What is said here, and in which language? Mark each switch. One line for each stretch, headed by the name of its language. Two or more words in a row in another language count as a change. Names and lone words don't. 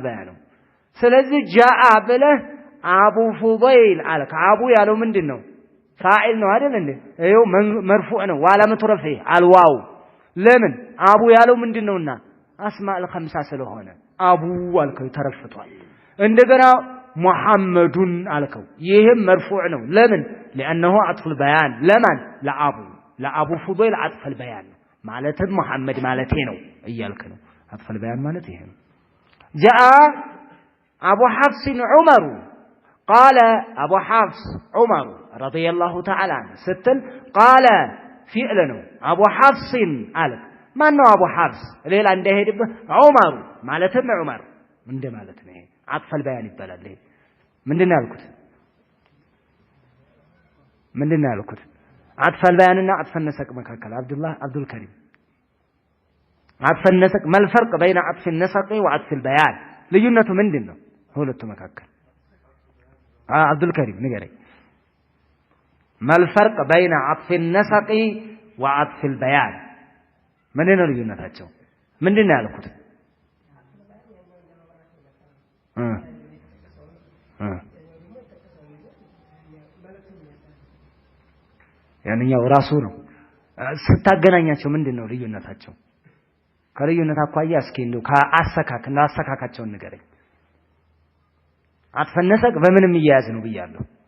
Amharic: በያን ነው ስለዚህ ጃአ ብለህ አቡ ፉዳይል አልክ አቡ ያለው ምንድነው ፋኢል ነው አይደል እንዴ ይሄው መርፉዕ ነው
Arabic: وعلامة رفعه الواو
Amharic: ለምን አቡ ያለው ምንድነውና አስማኡል ኸምሳ ስለሆነ አቡ አልከው ተረፍቷል እንደገና ሙሐመዱን አልከው ይሄም መርፉዕ ነው ለምን
Arabic: لانه عطف
Amharic: البيان ለማን ለአቡ ፉዳይል
Arabic: عطف البيان
Amharic: ማለትም መሐመድ ማለቴ ነው እያልክ ነው
Arabic: عطف البيان
Amharic: ማለት ይሄ ነው
Arabic: جاء ابو حفص عمر قال ابو حفص عمر رضي الله تعالى عنه ستل قال فعل
Amharic: ነው
Arabic: ابو حفص
Amharic: አልክ ማን ነው አቡ ሐፍስ ሌላ እንደሄድብህ ዑመር ማለትም ዑመር እንደ ማለት ነው
Arabic: عطف البيان
Amharic: ይባላል ይሄ ምንድነው ያልኩት
Arabic: عطف البيان
Amharic: እና
Arabic: عطف النسق
Amharic: መካከል عبد الكريم
Arabic: عطف النسق ما الفرق بين عطف النسق وعطف البيان
Amharic: ልዩነቱ ምንድነው ሁለቱ መካከል عبد الكريم ንገረኝ
Arabic: ما الفرق بين عطف النسق وعطف البيان
Amharic: ምንድነው ልዩነታቸው ምንድነው ያልኩት ያንኛው ራሱ ነው ስታገናኛቸው ምንድነው ልዩነታቸው ከልዩነት አኳያ እስኪ እንደው አሰካካቸውን ንገረኝ አጥፈነሰቅ በምንም ይያዝ ነው ብያለሁ